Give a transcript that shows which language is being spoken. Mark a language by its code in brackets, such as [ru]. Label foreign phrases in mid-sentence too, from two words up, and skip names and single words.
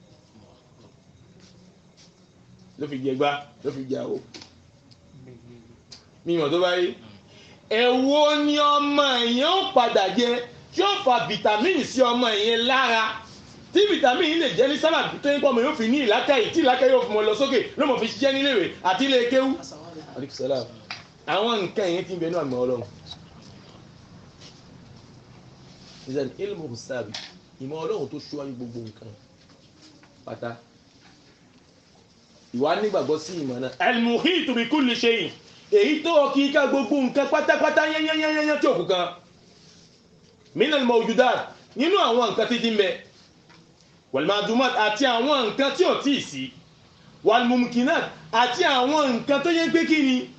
[yo] ló fi jẹ gbá ló fi jẹ àwọ̀ mímọ̀ tó bá yé ẹ̀wọ́ ni ọmọ èèyàn ó padà jẹ tí ó fa vitamin sí ọmọ èèyàn lára tí vitamin yìí lè jẹ́ ní sábà tó ń pọ̀ mọ́ yóò fi ní ìlàkàyè tí ìlàkàyè yóò fi mọ́ lọ sókè ló mọ̀ fi ṣiṣẹ́ níléèwé àti ilé kéwú alikusalam àwọn nǹkan yẹn ti ń bẹ ní àmì ọlọ́run ìzàn [ar] علم حسابي [yo] ìmọ̀ ọlọ́run tó ṣíwájú gbogbo nǹkan pátá ìwà nígbàgbọ́ sí ìmọ̀ náà [ar] المحيط بكل شيء [yo] èyí tó ọkì ká gbogbo nǹkan pátápátá yányányányá tí òkú kan [ar] من الموجودات [yo] nínú àwọn nǹkan tí ti ń bẹ [ar] والمعدومات [yo] àti àwọn nǹkan tí ò tíì sí [ar] والممكنات [yo] àti àwọn nǹkan tó yẹ pé kí ni